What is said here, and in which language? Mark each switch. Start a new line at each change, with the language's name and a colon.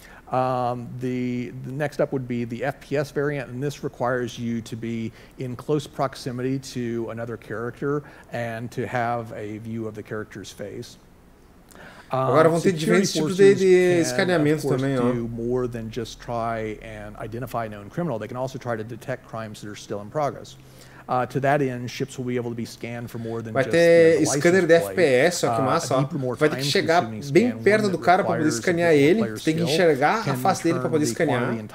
English: The next up would be the FPS variant, and this requires you to be in close proximity to another character and to have a view of the character's face.
Portuguese: Agora vão ter diferentes tipos de escaneamento também, ó.
English: More than just try and identify known criminal. They can also try to detect crimes that are still in progress. To that end, ships will be able to be scanned for more than
Portuguese: vai ter scanner de FPS, ó, que massa, ó. Vai ter que chegar bem perto do cara para poder escanear ele, tem que enxergar a face dele para poder escanear.